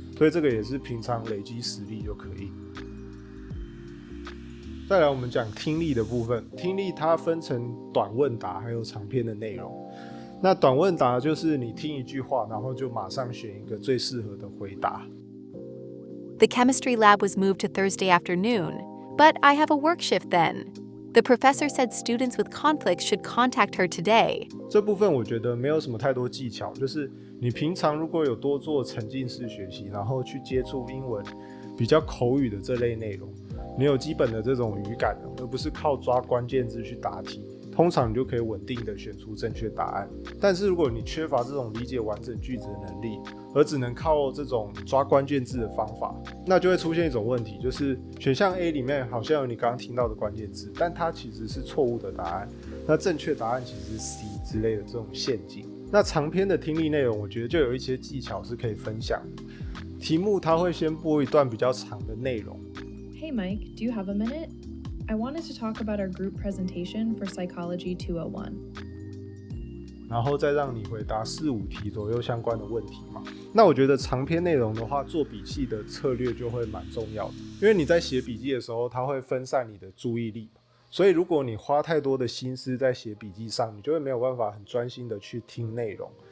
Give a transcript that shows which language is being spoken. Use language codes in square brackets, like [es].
[zh] 所以这个也是平常累积实力就可以。再来我们讲听力的部分，听力它分成短问答还有长篇的内容。那短问答就是你听一句话，然后就马上选一个最适合的回答。 [en] The chemistry lab was moved to Thursday afternoon, but I have a work shift then.The professor said students with conflicts should contact her today. [zh] 这部分我觉得没有什么太多技巧，就是你平常如果有多做沉浸式学习，然后去接触英文比较口语的这类内容，你有基本的这种语感，而不是靠抓关键字去答题，通常你就可以稳定的选出正确答案。但是如果你缺乏这种理解完整句子的能力，而只能靠这种抓关键字的方法，那就会出现一种问题，就是选项 A 里面好像有你刚刚听到的关键字，但它其实是错误的答案，那正确答案其实是 C 之类的这种陷阱。那长篇的听力内容，我觉得就有一些技巧是可以分享的。题目它会先播一段比较长的内容。 [en] Hey Mike, do you have a minute? I wanted to talk about our group presentation for Psychology 201. [zh] 然后再让你回答4-5题左右相关的问题嘛。那我觉得长篇内容的话，做笔记的策略就会蛮重要的，因为你在写笔记的时候，它会分散你的注意力，所以如果你花太多的心思在写笔记上，你就会没有办法很专心的去听内容。